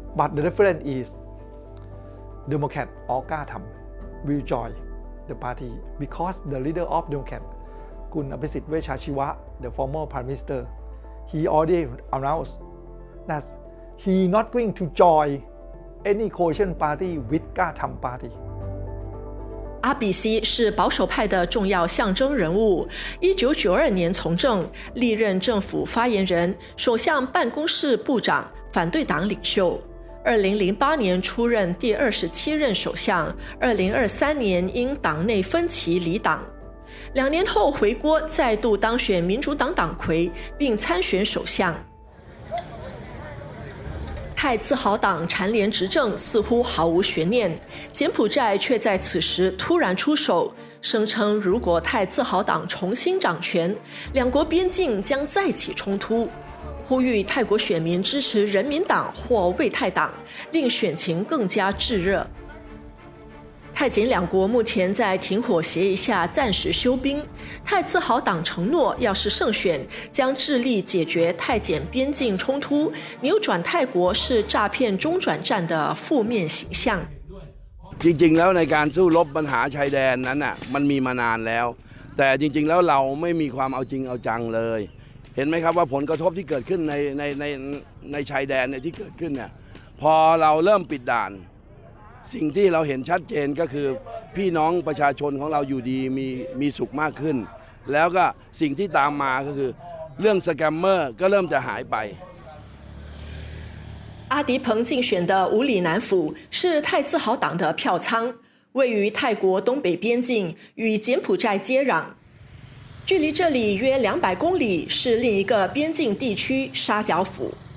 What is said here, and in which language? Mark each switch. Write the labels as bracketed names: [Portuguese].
[English] But the difference is Democrat or Kha Tham will join the party because the leader of Democrat, Kun Apisit Vejjajiva, the former Prime Minister, he already announced that he not going to join any coalition party with Kha Tham party. [Chinese] 阿比西是保守派的重要象征人物。 1992年从政，历任政府发言人、首相办公室部长、反对党领袖。 2008年出任第27任首相，2023年因党内分歧离党，2年后回国，再度当选民主党党魁，并参选首相。泰自豪党蝉联执政似乎毫无悬念，柬埔寨却在此时突然出手，声称如果泰自豪党重新掌权，2国边境将再起冲突，呼吁泰国选民支持人民党或为泰党，令选情更加炙热。泰柬2国目前在停火协议下暂时休兵。泰自豪党承诺，要是胜选，将致力解决泰柬边境冲突，扭转泰国是诈骗中转站的负面形象。 [Thai] จริงๆแล้วในการสู้รบปัญหาชายแดนนั้นน่ะมันมีมานานแล้วแต่จริงๆแล้วเราไม่มีความเอาจริงเอาจังเลยเห็นไหมครับว่าผลกระทบที่เกิดขึ้นในชายแดนเนี่ยที่เกิดขึ้นเนี่ยพอเราเริ่มปิดด่านสิ่งที่เราเห็นชัดเจนก็คือพี่น้องประชาชนของเราอยู่ดีมีสุขมากขึ้นแล้วก็สิ่งที่ตามมาก็คือเรื่องสแกมเมอร์ก็เริ่มจะหายไป [Chinese] 阿迪彭竞选的五里南府是泰自豪党的票仓，位于泰国东北边境，与柬埔寨接壤。距离这里约200公里是另一个边境地区沙角府。